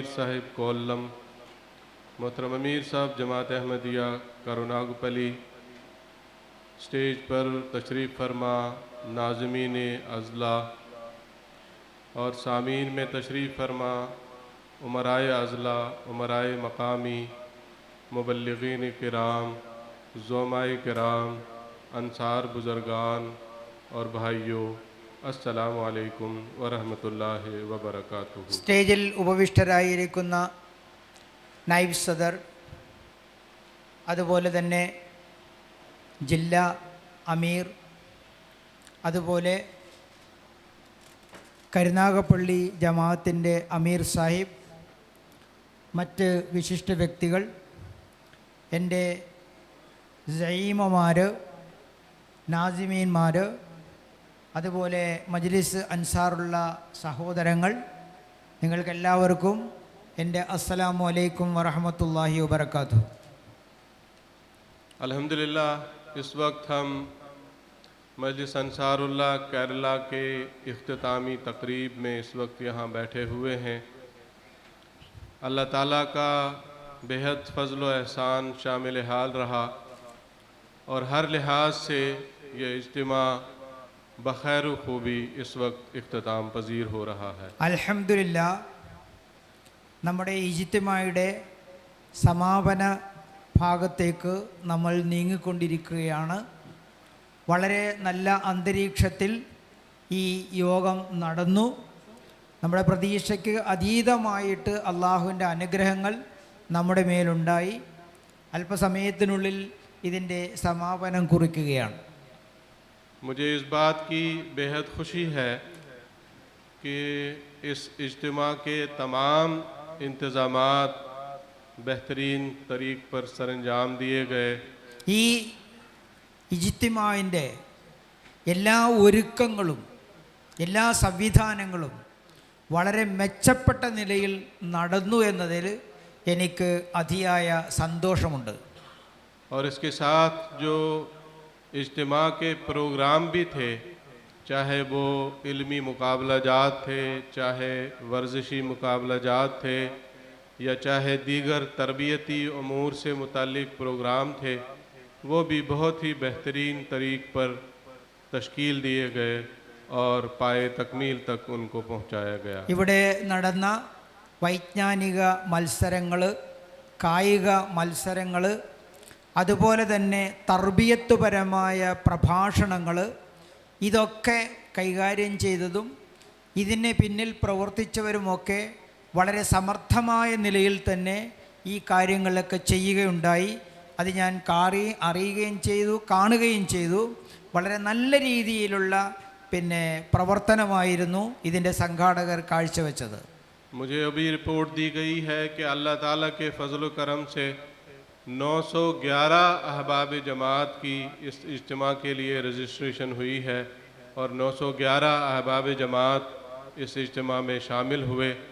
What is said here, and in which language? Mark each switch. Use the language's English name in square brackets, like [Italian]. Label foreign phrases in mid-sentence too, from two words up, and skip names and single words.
[Urdu] صاحب کولم، محترم امیر صاحب جماعت احمدیہ کروناگپلی، اسٹیج پر تشریف فرما ناظمین اضلاع اور سامعین میں تشریف فرما امرائے اضلاع، امرائے مقامی، مبلغین کرام، زعمائے کرام، انصار بزرگان اور بھائیو, [Arabic] السلام عليكم ورحمة الله وبركاته. [Malayalam] സ്റ്റേജിൽ ഉപവിഷ്ടരായിരിക്കുന്ന നൈബ് സദർ, അതുപോലെ തന്നെ ജില്ലാ അമീർ, അതുപോലെ കരുനാഗപ്പള്ളി ജമാഅത്തിൻ്റെ അമീർ സാഹിബ്, മറ്റ് വിശിഷ്ട വ്യക്തികൾ, എൻ്റെ സഈമമാർ, നാസിമീന്മാർ, അതുപോലെ മജ്ലിസ് അൻസാറുള്ള സഹോദരങ്ങൾ, നിങ്ങൾക്കെല്ലാവർക്കും എൻ്റെ [Arabic] السلام عليكم ورحمة الله وبركاته. [Urdu] الحمدللہ، اس وقت ہم مجلس انصاراللہ کیرلہ کے اختتامی تقریب میں اس وقت یہاں بیٹھے ہوئے ہیں. اللہ تعالیٰ کا بے حد فضل و احسان شامل حال رہا اور ہر لحاظ سے یہ اجتماع بخیر خوبی اس وقت اختتام پذیر ہو رہا ہے. [Malayalam] അൽഹംദുലില്ലാ, നമ്മുടെ ഇജ്തിമായുടെ സമാപന ഭാഗത്തേക്ക് നമ്മൾ നീങ്ങിക്കൊണ്ടിരിക്കുകയാണ്. വളരെ നല്ല അന്തരീക്ഷത്തിൽ ഈ യോഗം നടന്നു. നമ്മുടെ പ്രതീക്ഷയ്ക്ക് അതീതമായിട്ട് അള്ളാഹുവിൻ്റെ അനുഗ്രഹങ്ങൾ നമ്മുടെ മേലുണ്ടായി. അല്പസമയത്തിനുള്ളിൽ ഇതിൻ്റെ സമാപനം കുറിക്കുകയാണ്. [Urdu] مجھے اس بات کی بے حد خوشی ہے کہ اس اجتماع کے تمام انتظامات بہترین طریق پر سرانجام دیے گئے. [Malayalam] ഈ ഇജ്തിമാവിൻ്റെ എല്ലാ ഒരുക്കങ്ങളും എല്ലാ സംവിധാനങ്ങളും വളരെ മെച്ചപ്പെട്ട നിലയിൽ നടന്നു എന്നതിൽ എനിക്ക് അതിയായ സന്തോഷമുണ്ട്. [Urdu] اور اس کے ساتھ جو اجتماع کے پروگرام بھی تھے، چاہے وہ علمی مقابلہ جات تھے، چاہے ورزشی مقابلہ جات تھے، یا چاہے دیگر تربیتی امور سے متعلق پروگرام تھے، وہ بھی بہت ہی بہترین طریق پر تشکیل دیے گئے اور پائے تکمیل تک ان کو پہنچایا گیا. [Malayalam] ഇവിടെ നടന്ന വൈജ്ഞാനിക മത്സരങ്ങൾ, കായിക മത്സരങ്ങൾ, അതുപോലെ തന്നെ തർബിയത്തുപരമായ പ്രഭാഷണങ്ങൾ, ഇതൊക്കെ കൈകാര്യം ചെയ്തതും ഇതിന് പിന്നിൽ പ്രവർത്തിച്ചവരുമൊക്കെ വളരെ സമർത്ഥമായ നിലയിൽ തന്നെ ഈ കാര്യങ്ങളൊക്കെ ചെയ്യുകയുണ്ടായി. അത് ഞാൻ അറിയുകയും ചെയ്തു, കാണുകയും ചെയ്തു. വളരെ നല്ല രീതിയിലുള്ള പ്രവർത്തനമായിരുന്നു ഇതിൻ്റെ സംഘാടകർ കാഴ്ചവെച്ചത്. [Urdu] مجھے ابھی رپورٹ دی گئی ہے کہ اللہ تعالیٰ کے فضل و کرم سے 911 احباب جماعت کی اس اجتماع کے لیے رجسٹریشن ہوئی ہے اور 911 احباب جماعت اس اجتماع میں شامل ہوئے.